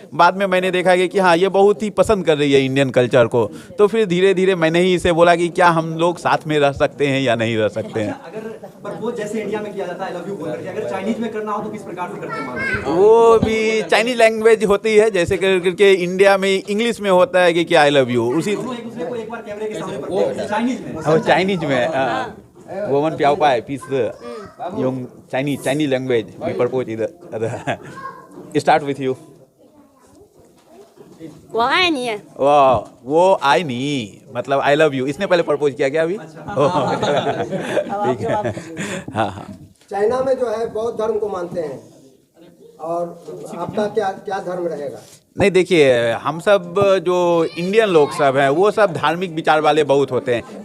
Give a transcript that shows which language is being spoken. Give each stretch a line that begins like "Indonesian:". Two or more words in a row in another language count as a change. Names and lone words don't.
Hindi: बाद में मैंने देखा कि हाँ, ये बहुत ही पसंद कर रही है
English: Indian culture
Hindi: को, तो फिर धीरे धीरे मैंने ही इसे बोला कि क्या हम लोग साथ में रह सकते हैं या नहीं रह सकते हैं। अगर प्रपोज जैसे इंडिया में किया जाता है,
English: I love you
Hindi: बोल करके, अगर चाइनीज में करना हो तो किस प्रकार से करते हैं? वो भी
English: Chinese language
Hindi: होती है, जैसे करके इंडिया में इंग्लिश में होता है कि
English: I love you,
Hindi: उसी दोनों एक दूसरे को एक बार कैमरे के सामने चाइनीज में चाइनीज में woman 表白彼此用 Chinese language we propose it start with you
Chinese: 我爱你。
Hindi: वो आई नहीं, मतलब
English: I love you.
Hindi: इसने पहले प्रपोज किया क्या अभी? ठीक है। हाँ हाँ। चाइना में जो है बौद्ध धर्म को मानते हैं, और आपका क्या क्या धर्म रहेगा? नहीं, देखिए, हम सब जो इंडियन लोग सब हैं वो सब धार्मिक विचार वाले बहुत होते हैं।